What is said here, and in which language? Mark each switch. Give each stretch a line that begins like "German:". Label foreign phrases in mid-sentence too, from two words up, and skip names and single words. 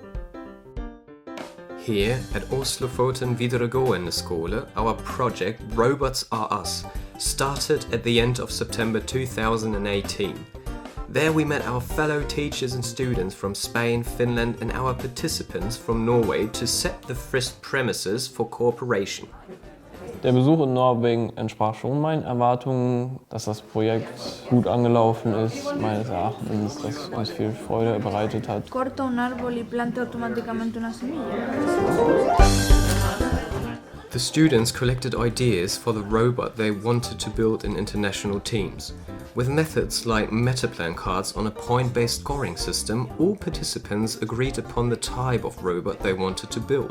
English: Here at Aust-Lofoten Videregående Skole, our project Robots Are Us started at the end of September 2018. There we met our fellow teachers and students from Spain, Finland and our participants from Norway to set the first premises for cooperation.
German: Der Besuch in Norwegen entsprach schon meinen Erwartungen, dass das Projekt gut angelaufen ist, meines Erachtens, dass es uns viel Freude bereitet hat.
Spanish: Corta un árbol y planta automáticamente una semilla.
English: The students collected ideas for the robot they wanted to build in international teams. With methods like metaplan cards on a point-based scoring system, all participants agreed upon the type of robot they wanted to build.